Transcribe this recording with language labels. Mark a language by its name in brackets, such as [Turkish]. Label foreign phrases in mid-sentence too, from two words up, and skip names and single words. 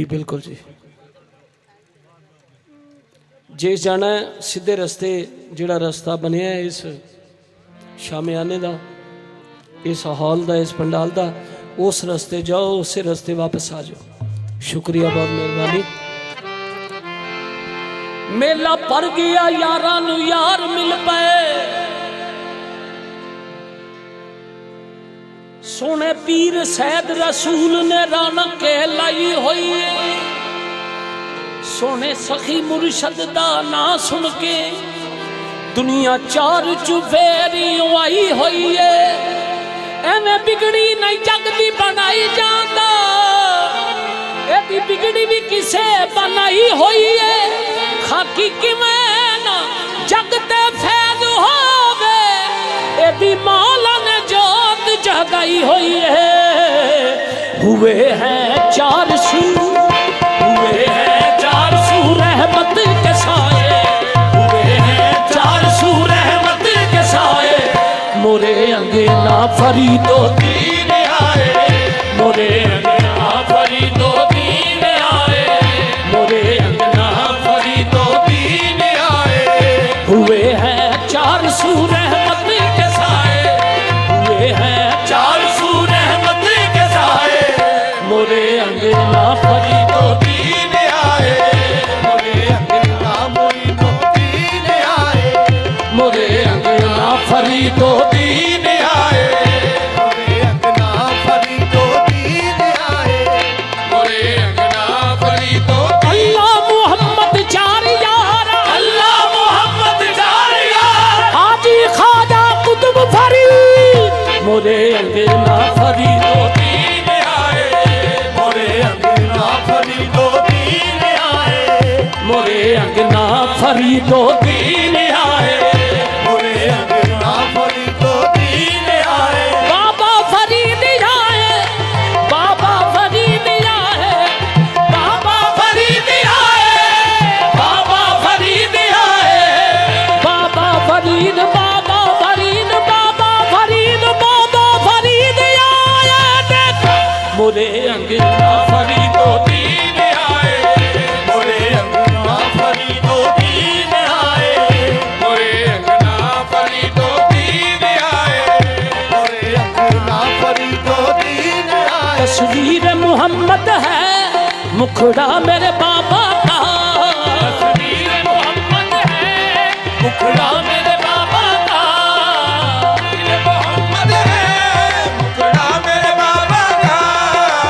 [Hindi] बिल्कुल जी। जे जाना है सीधे रस्ते जिहड़ा रास्ता बनया है इस शामियाने का, इस हॉल का, इस पंडाल का, उस रास्ते जाओ, उसे रास्ते वापस आ जाओ। शुक्रिया, बहुत मेहरबानी। [Punjabi] ਮੇਲਾ ਭਰ ਗਿਆ ਯਾਰਾਂ ਨੂੰ ਯਾਰ ਮਿਲ ਪੇ, ਸੋਹਣੇ ਪੀਰ ਸੈਦ ਰਸੂਲ ਨੇ ਰੌਣਕ ਲਾਈ ਹੋਈ ਹੈ। ਸੋਹਣੇ ਸਖੀ ਮੁਰਸ਼ਦ ਦਾ ਨਾਂ ਸੁਣ ਕੇ ਦੁਨੀਆ ਚਾਰ ਚੁਫੇਰੀ ਆਈ ਹੋਈ ਹੈ। ਐਵੇਂ ਬਿਗੜੀ ਨਹੀਂ ਜਗਦੀ ਬਣਾਈ ਜਾਂਦਾ, ਏਦੀ ਬਿਗੜੀ ਵੀ ਕਿਸੇ ਬਣਾਈ ਹੋਈ ਹੈ। ਖ਼ਾਕੀ ਕਿਵੇਂ ਨਾ ਜਗਤੇ ਫ਼ੈਜ਼ ਹੋਵੇ, ਏਦੀ ਮੌਲਾ ਨੇ ਜੋਤ ਜਗਾਈ ਹੋਈ ਹੈ। [Hindi] हुए हैं चार सू, हुए हैं चार सू रहमत के साए, हुए हैं चार सू रहमत के साए। मोरे अंगना फरीदो दीन आए, मोरे अंगना फरीदो दीन आए, मोरे अंगना फरीदो दीन आए। हुए हैं चार सू रहमत के साए, हुए हैं चार सू रहमत के साए। मोरे अंगना फरीदो दीन आए, मोरे अंगना मोइनो दीन आए, मोरे अंगना फरीदो दीन आए, मोरे अंगना फरीदो दीन आए, मोरे अंगना फरीदो। अल्लाह मोहम्मद जार यार, अल्लाह मोहम्मद जार यार, हाजी ख्वाजा कुतुब फरीद। मोरे अंगना फरीदो दीन आए, मोरे अंगना फरीदो दीन आए, मोरे अंगना फरीदो दीन आए, मोरे अंगना फरीदो दीन आए। बाबा फरीद आए, बाबा फरीद आए, बाबा फरीद आए, बाबा फरीद आए, बाबा फरीद, बाबा फरीद, बाबा फरीद, बाबा फरीद आए। देखो मोरे अंगना फरीदो दीन आए, मोरे अंगना फरीदो दीन आए, मोरे अंगना फरीदो दीन आए, मोरे अंगना फरीदो दीन आए। तस्वीर मोहम्मद है मुखड़ा मेरे बाबा का, तस्वीर मोहम्मद है मुखड़ा मेरे बाबा का, मोहम्मद है मुखड़ा मेरे बाबा का।